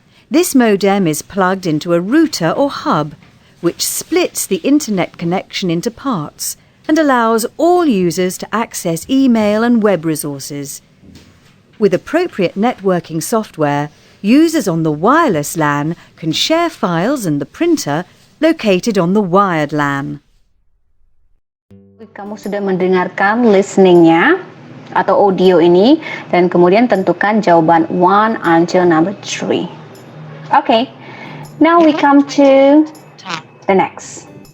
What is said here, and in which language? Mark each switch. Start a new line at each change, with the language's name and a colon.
English: This modem is plugged into a router or hub, which splits the internet connection into parts and allows all users to access email and web resources. With appropriate networking software, users on the wireless LAN can share files and the printer located on the wired LAN.
Indonesian: Kamu sudah mendengarkan listeningnya atau audio ini dan kemudian tentukan jawaban 1
English: until number 3. Okay, now we come to the next.